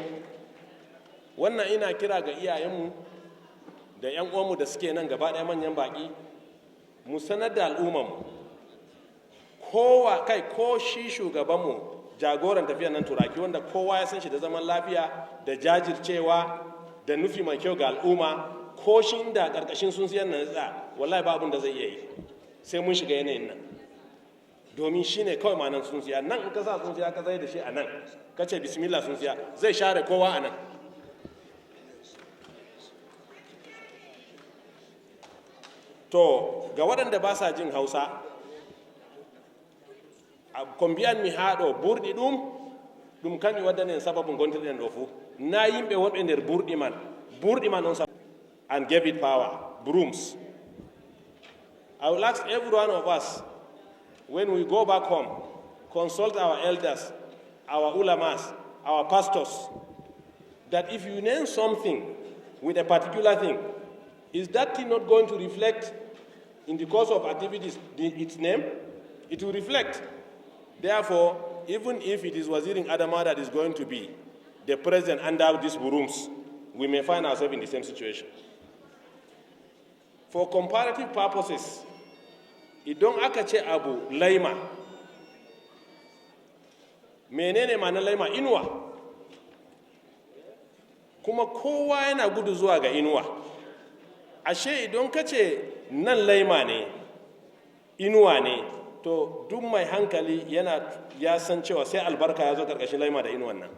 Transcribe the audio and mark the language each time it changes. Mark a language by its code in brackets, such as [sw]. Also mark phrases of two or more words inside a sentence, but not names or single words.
[ha] Wannan ina kira ga iyayenmu da 'yan uwanmu da suke nan gaba ɗaya manyan baƙi, mu sanar da al'ummarmu ko shi shugabanmu jagoran tafiya nan turaki wanda kowa ya san shi da zaman lafiya da jajircewa da nufi mai kyau ga al'umma, ko shi inda ƙarƙashin sun siyan nan wallahi ba abin da zai iya yi sai mun shiga yanayin nan, domin shi ne kawai manan sun siya. Nan in ka sa sun siya ka zai da shi a nan ka ce bismillah sun siya, zai share kowa a nan. To ga waɗanda ba sa jin Hausa, [ff] kombiyan mi haɗo burɗi ɗum kanƴum waddani sababin gontirɗen ɗo fuu na yimɓe wonɓe nder burɗi man on [en] and gave it power, brooms. I will ask every one of us, when we go back home, consult our elders, our ulamas, our pastors, that if you name something with a particular thing, is that thing not going to reflect in the course of activities, its name, it will reflect. Therefore, even if it is Wazirin Adama that is going to be the president under these rooms, we may find ourselves in the same situation. For comparative purposes, [ha] idan aka ce abu laima, menene ma'anar laima? Inuwa. Kuma kowa yana gudu zuwa ga inuwa. Ashe idan ka ce nan laima ne, inuwa ne, to duk mai hankali ya san cewa sai albarka ya zo karkashin laima da inuwan nan.